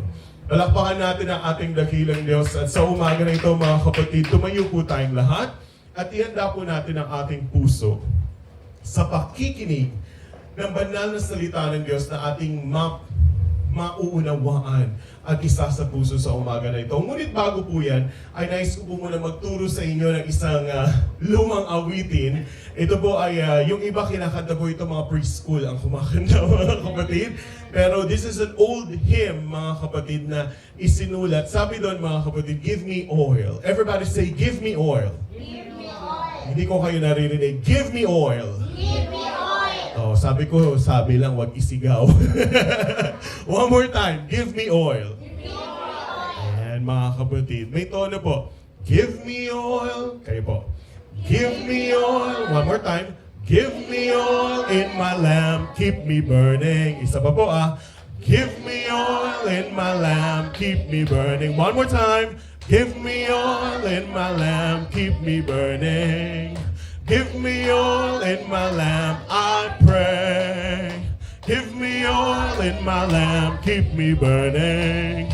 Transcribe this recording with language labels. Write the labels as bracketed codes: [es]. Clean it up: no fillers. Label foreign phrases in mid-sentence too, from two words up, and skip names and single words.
[tl] Palakpakan natin ang ating dakilang Diyos, at sa umaga na ito mga kapatid, tumayo po tayong lahat at ihanda po natin ang ating puso sa pakikinig ng banal na salita ng Diyos na ating mauunawaan at isa sa puso sa umaga na ito. Ngunit bago po yan, ay nais ko po muna magturo sa inyo ng isang lumang awitin. Ito po ay, yung iba kinakanta po ito, mga preschool ang kumakanta mga kapatid. Pero [en] this is an old hymn [tl] mga kapatid na isinulat. Sabi doon mga kapatid, [en] give me oil. Everybody say, give me oil. Give me oil. [tl] Hindi ko kayo naririnig. [en] Give me oil. Give me oil. [tl] Oh, sabi lang, wag isigaw. [en] One more time, give me oil. Give me oil. [tl] Ayan, mga kapatid. May tono po. [en] Give me oil. [tl] Kayo po. [en] Give me oil. One more time. Give me oil in my lamp. Keep me burning. [tl] Isa pa po [en] Give me oil in my lamp. Keep me burning. One more time. Give me oil in my lamp. Keep me burning. Give me oil in my lamp, I pray. Give me oil in my lamp, keep me burning.